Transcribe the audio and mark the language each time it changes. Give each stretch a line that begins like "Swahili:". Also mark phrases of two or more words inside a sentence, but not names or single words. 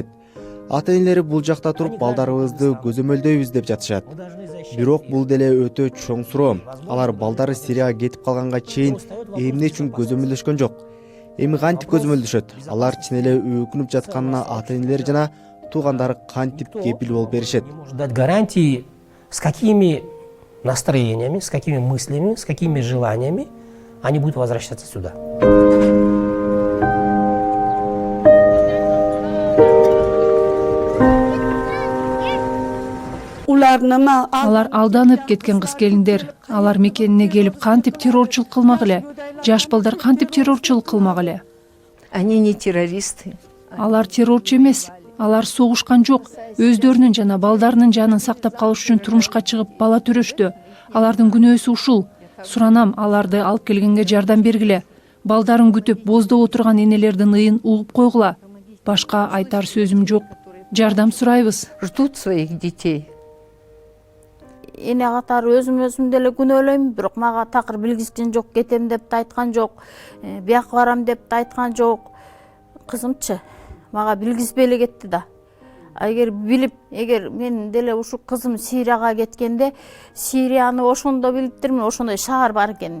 Kyrgyz: Ата-энелери бул жакта туруп балдарыбызды көзөмөлдөйбүз деп жатышат. Бирок бул деле өтө чоң суроо. Алар балдары Сирияга кетип калганга чейин эмне үчүн көзөмөлдөшкөн жок? Эми кантип көзөмөлдөшөт? Алар чын эле өкүнүп жатканына ата-энелери жана туугандары кантип кепил болуп беришет?
Russian: Дать гарантии, с какими настроениями, с какими мыслями, с какими желаниями они будут возвращаться сюда.
Kyrgyz: Алар алданып кеткен кыз келиндер. Алар мекенине келип кантип террорчулук кылмак эле? Жаш балдар кантип террорчулук кылмак эле?
Russian: Они не террористы.
Kyrgyz: Алар террорчу эмес. Алар согушкан жок. Өздөрүнүн жана балдарынын жанын сактап калыш үчүн турмушка чыгып бала төрөштү. Алардын күнөөсү ушул. Суранам, аларды алып келгенге жардам бергиле. Балдарын күтүп боздоп отурган энелердин ыйын угуп койгула. Башка айтар сөзүм жок. Жардам сурайбыз.
Russian: Ждут своих детей.
Kyrgyz: Эне катары өзүм деле күнөөлөйм, бирок мага такыр билгизген жок, кетем деп да айткан жок, бияка барам деп да айткан жок. Кызымчы мага билгизбей эле кетти да. Эгер билип, эгер мен деле ушу кызым Сирияга кеткенде, Сирияны ошондо билиптирмин, ошондой шаар бар экен.